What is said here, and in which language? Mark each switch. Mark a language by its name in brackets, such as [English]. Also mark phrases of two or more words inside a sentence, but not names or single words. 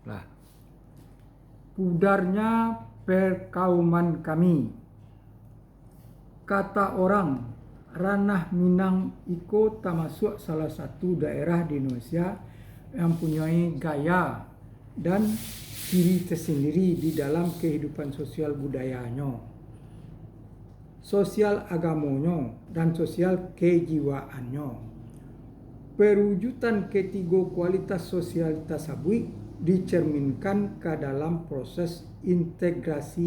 [Indonesian] Lah, pudarnya perkauman kami. Kata orang, ranah Minang Iko termasuk salah satu daerah di Indonesia yang mempunyai gaya dan ciri tersendiri di dalam kehidupan sosial budayanya, sosial agamanya, dan sosial kejiwaannya. Perwujudan ketiga kualitas sosial tersebut dicerminkan ke dalam proses integrasi